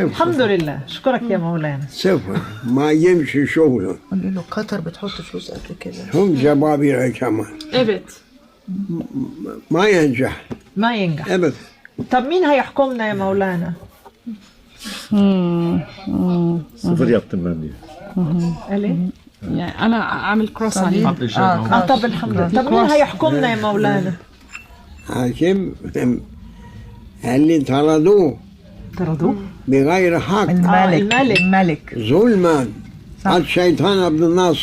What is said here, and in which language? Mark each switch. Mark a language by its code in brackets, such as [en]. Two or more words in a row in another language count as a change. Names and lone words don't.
[ar] الحمد لله، أشكرك يا مولانا. 0 ما يمشي شغله. قولي له قطر بتحط فلوس قد كده. هم جبابرة كمان. Evet. ما ينجح. ما ينجح. أبدا. طب مين هيحكمنا يا مولانا؟ [tr] 0 yaptım ben diye. [ar] ليه؟ يعني أنا أعمل كروس عليه. طب الحمد لله. طب مين هيحكمنا يا مولانا؟ حاكم اللي طردوه بغير حق. الملك ظلما. الشيطان عبد الناصر.